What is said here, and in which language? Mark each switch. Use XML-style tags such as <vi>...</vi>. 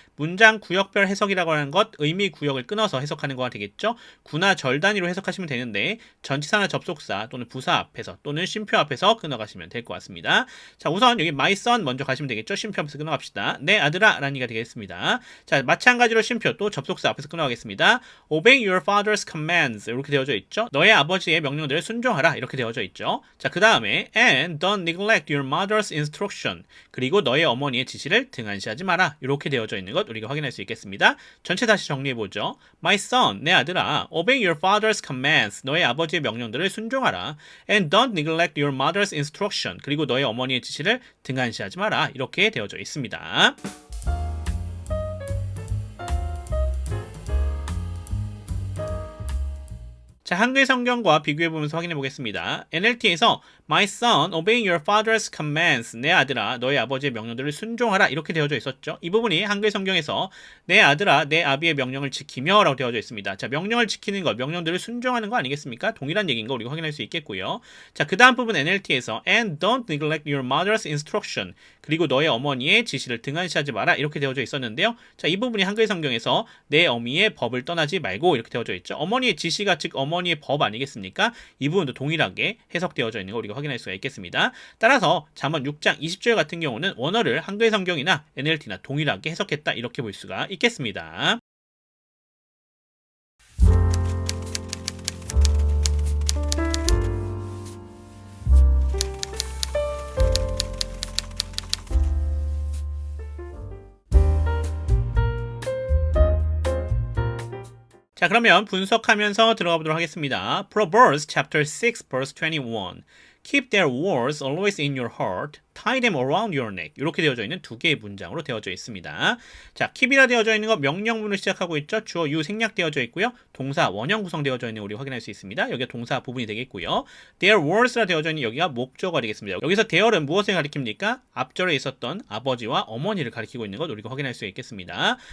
<ko>문장 구역별 해석이라고 하는 것 의미 구역을 끊어서 해석하는 거가 되겠죠. 구나 절 단위로 해석하시면 되는데 전치사나 접속사 또는 부사 앞에서 또는 쉼표 앞에서 끊어가시면 될 것 같습니다. 자, 우선 여기 my son 먼저 가시면 되겠죠. 쉼표 앞에서 끊어갑시다. 내 아들아 라는 얘기가 되겠습니다. 자, 마찬가지로 쉼표 또 접속사 앞에서 끊어가겠습니다.</ko> <en>Obey your father's commands 이렇게 되어져 있죠.</en> <ko>너의 아버지의 명령들을 순종하라 이렇게 되어져 있죠. 자, 그 다음에</ko> <en>and don't neglect your mother's instruction</en> <ko>그리고 너의 어머니의 지시를 등한시하지 마라 이렇게 되어져 있는 것 우리가 확인할 수 있겠습니다. 전체 다시 정리해보죠.</ko> <en>My son,</en> <ko>내 아들아,</ko> <en>obey your father's commands</en> <ko>너의 아버지의 명령들을 순종하라.</ko> <en>And don't neglect your mother's instruction</en> <ko>그리고 너의 어머니의 지시를 등한시하지 마라 이렇게 되어져 있습니다. 자, 한글 성경과 비교해보면서 확인해 보겠습니다. NLT에서</ko> <en>My son, obey your father's commands.</en> <ko>내 아들아, 너의 아버지의 명령들을 순종하라. 이렇게 되어져 있었죠. 이 부분이 한글 성경에서 내 아들아, 내 아비의 명령을 지키며 라고 되어져 있습니다. 자, 명령을 지키는 것, 명령들을 순종하는 거 아니겠습니까? 동일한 얘기인 거 우리가 확인할 수 있겠고요. 자, 그 다음 부분 NLT에서</ko> <en>and don't neglect your mother's instruction.</en> <ko>그리고 너의 어머니의 지시를 등한시하지 마라. 이렇게 되어져 있었는데요. 자, 이 부분이 한글 성경에서 내 어미의 법을 떠나지 말고 이렇게 되어져 있죠. 어머니의 지시가 즉 어머니의 법 아니겠습니까? 이 부분도 동일하게 해석되어져 있는 거 우리가 확인할 수가 있겠습니다. 따라서 잠언 6장 20절 같은 경우는 원어를 한글 성경이나 NLT나 동일하게 해석했다 이렇게 볼 수가 있겠습니다. 자, 그러면 분석하면서 들어가 보도록 하겠습니다.</ko> <en>Proverbs chapter 6 verse 21. Keep their words always in your heart. Tie them around your neck.</en> <ko>이렇게 되어져 있는 두 개의 문장으로 되어져 있습니다. 자, keep이라 되어져 있는 거 명령문을 시작하고 있죠. 주어, 유, 생략되어져 있고요. 동사, 원형 구성되어져 있는 거 우리 확인할 수 있습니다. 여기가 동사 부분이 되겠고요. Their words라 되어져 있는 여기가 목적어가 되겠습니다. 여기서 their은 무엇을 가리킵니까? 앞절에 있었던 아버지와 어머니를 가리키고 있는 것 우리가 확인할 수 있겠습니다.</ko>